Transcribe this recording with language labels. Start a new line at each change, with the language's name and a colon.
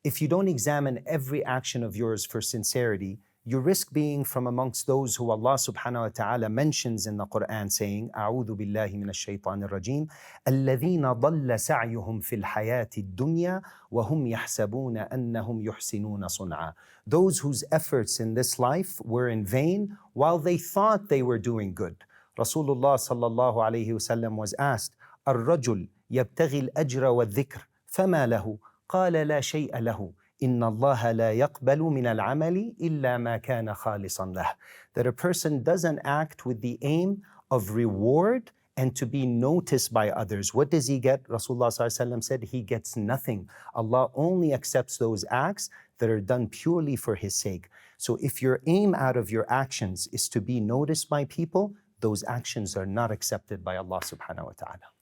English: if you don't examine every action of yours for sincerity, you risk being from amongst those who Allah subhanahu wa ta'ala mentions in the Quran saying,
Arabic: أعوذ بالله من الشيطان الرجيم الذين ضل سعيهم في الحياة الدنيا وهم يحسبون أنهم يحسنون صنعا.
English: Those whose efforts in this life were in vain while they thought they were doing good.
Arabic: Rasulullah sallallahu alayhi wasallam
English: was asked,
Arabic: الرجل يبتغي الأجر والذكر فما له قال لا شيء له إن الله لا يقبل من العمل إلا ما كان خالصا له.
English: That a person doesn't act with the aim of reward and to be noticed by others. What does he get? Rasulullah said he gets nothing. Allah only accepts those acts that are done purely for His sake. So if your aim out of your actions is to be noticed by people, those actions are not accepted by Allah subhanahu wa ta'ala.